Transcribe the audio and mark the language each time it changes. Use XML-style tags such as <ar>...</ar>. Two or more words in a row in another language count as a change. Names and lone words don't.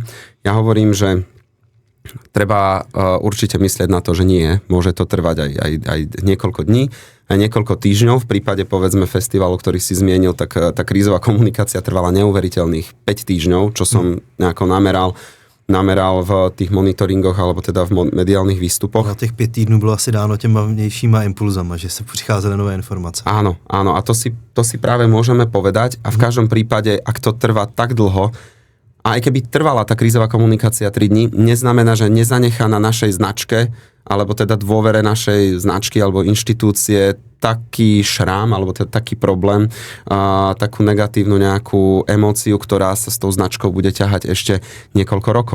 <sk>Ja hovorím, že treba určite myslieť na to, že nie. Môže to trvať aj niekoľko dní, aj niekoľko týždňov. V prípade, povedzme, festivalu, ktorý si zmienil, tak tá krízová komunikácia trvala neuveriteľných 5 týždňov, čo som nejako nameral v tých monitoringoch, alebo teda v mediálnych výstupoch.</sk> <cs>A těch 5 týdnů bylo asi dáno těma vnějšíma impulzama, že sa přicházeli nové informace.</cs> <sk>Áno. A to si práve môžeme povedať. A v každom prípade, ak to trvá tak dlho, a aj keby trvala tá krízová komunikácia 3 dní, neznamená, že nezanechá na našej značke, alebo teda dôvere našej značky alebo inštitúcie taký šrám, alebo teda taký problém, takú negatívnu nejakú emóciu, ktorá sa s tou značkou bude ťahať ešte niekoľko rokov.</sk>